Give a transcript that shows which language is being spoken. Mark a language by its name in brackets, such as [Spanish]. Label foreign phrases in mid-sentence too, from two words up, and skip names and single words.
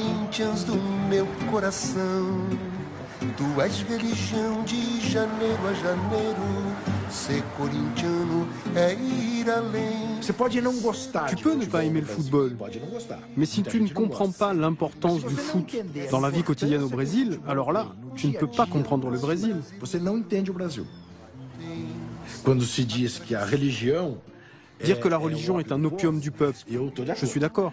[Portuguese] Corinthians do meu coração. Tu és religião de janeiro a janeiro. Ser corintiano é ir além. [French] Tu peux ne pas aimer le football, mais si tu ne comprends pas l'importance du foot dans la vie quotidienne au Brésil, alors là, tu ne peux pas comprendre le Brésil. Dire que la religion est un opium du peuple, je suis d'accord.